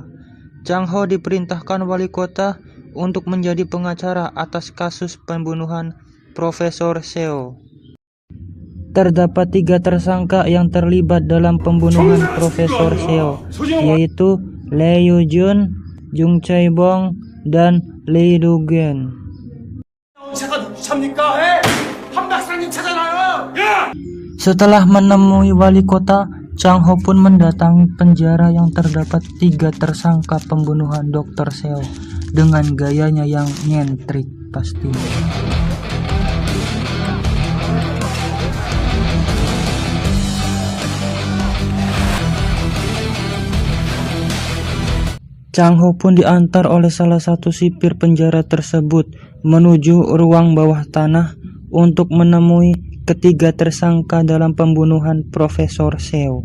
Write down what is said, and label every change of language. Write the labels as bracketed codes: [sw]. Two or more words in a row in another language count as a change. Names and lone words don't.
[id] Chang Ho diperintahkan Wali Kota untuk menjadi pengacara atas kasus pembunuhan Profesor Seo. Terdapat 3 tersangka yang terlibat dalam pembunuhan Profesor Seo, yaitu Lee Yoo-jun, Jung Chae-bong, dan Lee Do-gen. [ko] 제가 누구 찾습니까? 한 박사님 찾아놔요. 야! [id] Setelah menemui wali kota, Chang Ho pun mendatangi penjara yang terdapat 3 tersangka pembunuhan Dr. Seo dengan gayanya yang nyentrik pasti. Chang Ho pun diantar oleh salah satu sipir penjara tersebut menuju ruang bawah tanah untuk menemui ketiga tersangka dalam pembunuhan Profesor Seo.